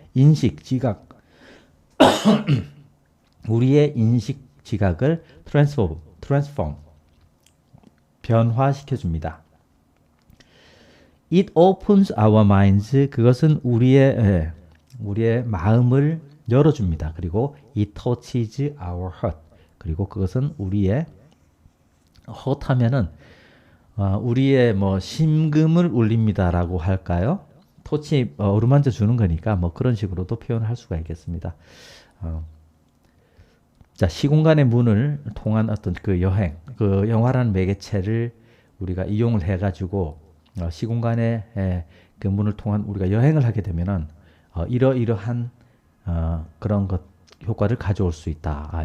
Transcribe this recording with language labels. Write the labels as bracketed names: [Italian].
[Korean] 인식, 지각, 우리의 인식, 지각을 transform, 변화시켜 줍니다. [English] It opens our minds. [Korean] 그것은 우리의 마음을 열어줍니다. 그리고 [English] it touches our heart. [Korean] 그리고 그것은 우리의 heart 하면은 우리의 뭐 심금을 울립니다라고 할까요? 터치 어루만져 주는 거니까 뭐 그런 식으로도 표현할 수가 있겠습니다. 자, 시공간의 문을 통한 어떤 그 여행, 그 영화라는 매개체를 우리가 이용을 해가지고 시공간의 그 문을 통한 우리가 여행을 하게 되면은 이러이러한 그런 것 효과를 가져올 수 있다.